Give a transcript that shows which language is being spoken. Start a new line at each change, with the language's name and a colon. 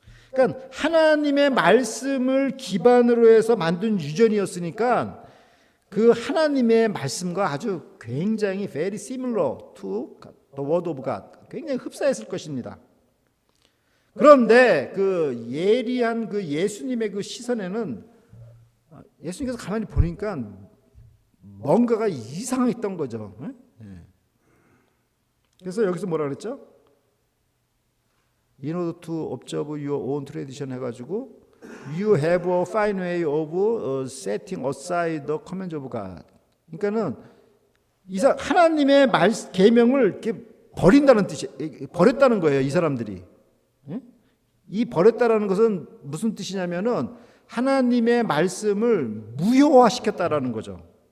Korean: 그러니까 하나님의 말씀을 기반으로 해서 만든 유전이었으니까 그 하나님의 말씀과 아주 굉장히
English: very similar to the word of God,
Korean: 굉장히 흡사했을 것입니다. 그런데 그 예리한 그 예수님의 그 시선에는 예수님께서 가만히 보니까 뭔가가 이상했던 거죠. 그래서 여기서 뭐라 그랬죠?
English: In order to observe your own tradition
Korean: 해가지고
English: You have a fine way of setting aside the commands of God.
Korean: 그러니까는 하나님의 계명을 이렇게 버린다는 뜻이, 버렸다는 거예요, 이 사람들이. 이 버렸다라는 것은 무슨 뜻이냐면은 하나님의 말씀을 무효화시켰다라는 거죠.